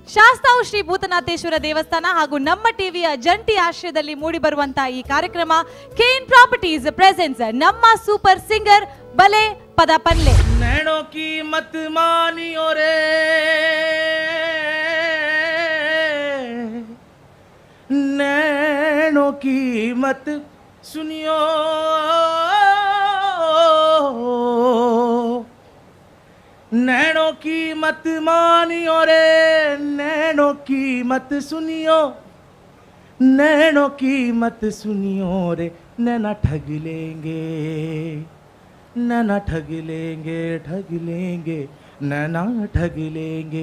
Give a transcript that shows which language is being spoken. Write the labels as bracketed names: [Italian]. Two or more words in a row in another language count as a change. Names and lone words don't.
[Kannada] ಶಾಸ್ತಾವು ಶ್ರೀ ಭೂತನಾಥೇಶ್ವರ ದೇವಸ್ಥಾನ ಹಾಗೂ ನಮ್ಮ ಟಿವಿಯ ಜಂಟಿ ಆಶ್ರಯದಲ್ಲಿ ಮೂಡಿ ಬರುವಂತಹ ಈ ಕಾರ್ಯಕ್ರಮ ಕೇನ್ ಪ್ರಾಪರ್ಟೀಸ್ ಪ್ರೆಸೆನ್ಸ್ ನಮ್ಮ ಸೂಪರ್ ಸಿಂಗರ್ ಬಲೆ ಪದ ಪಲ್ಲೆ. [Hindi] नैनों की मत मानियो रे, नैनों की मत सुनियो, नैनों की मत मानियो रे, नैनों की मत सुनियो, नैनों की मत सुनियो रे, नैना ठग लेंगे, नैना ठग लेंगे, ठग लेंगे, नैना ठग लेंगे.